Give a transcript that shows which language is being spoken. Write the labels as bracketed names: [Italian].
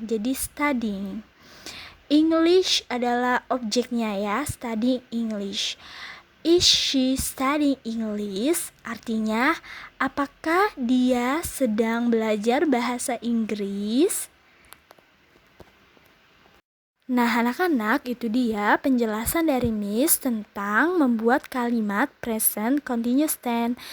[Indonesian] Jadi studying. English adalah objeknya ya, studying English. [English] Is she studying English? [Indonesian] Artinya, apakah dia sedang belajar bahasa Inggris? Nah, anak-anak, itu dia penjelasan dari Miss tentang membuat kalimat present continuous tense.